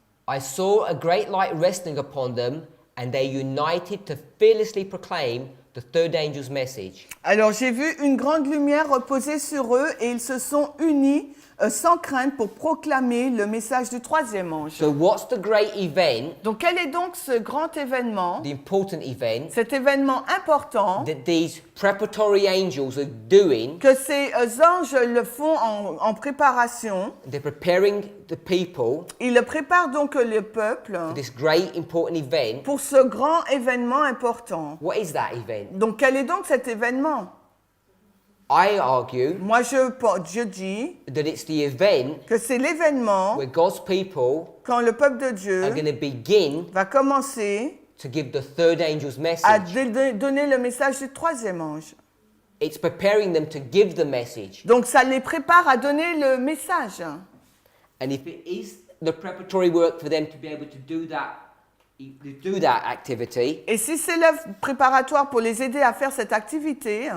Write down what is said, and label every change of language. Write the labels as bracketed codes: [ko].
[en] I saw a great light resting upon them, and they united to fearlessly proclaim the third angel's message. [fr] Alors j'ai vu une grande lumière reposer sur eux et ils se sont unis sans crainte pour proclamer le message du troisième ange. [en] So what's the great event, [fr] Donc quel est donc ce grand événement, [en] the important event, [fr] cet événement important [en] that these preparatory angels are doing? [fr] que ces anges le font en préparation? [en] They're preparing the people [fr] Ils préparent donc le peuple [en] for this great important event. [fr] pour ce grand événement important. [en] What is that event? [fr] Donc quel est donc cet événement? [en] I argue [fr] Moi je dis [en] that it's the event [fr] que c'est l'événement [en] where God's people [fr] quand le peuple de Dieu [en] are going to begin [fr] va commencer [en] to give the third angel's [fr] à [en] message. [fr] donner le message du troisième ange. [en] It's preparing them to give the message. [fr] Donc ça les prépare à donner le message. [en] And if it is the preparatory work for them to be able to do that activity, [fr] Et si c'est l'œuvre préparatoire pour les aider à faire cette activité,